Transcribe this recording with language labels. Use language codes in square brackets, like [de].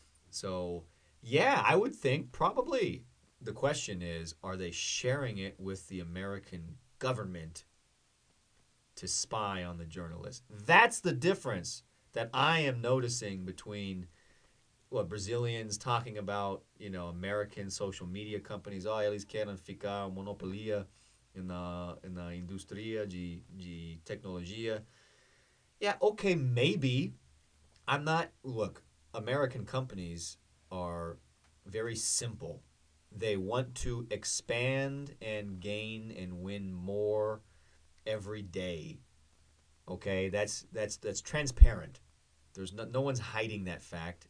[en] So, yeah, I would think probably the question is, are they sharing it with the American government to spy on the journalist? That's the difference that I am noticing between what Brazilians talking about, American social media companies. [pt] Oh, eles querem ficar monopolia na indústria de tecnologia. [en] Yeah, okay, maybe. Look, American companies are very simple. They want to expand and gain and win more every day. Okay, that's transparent. There's no one's hiding that fact.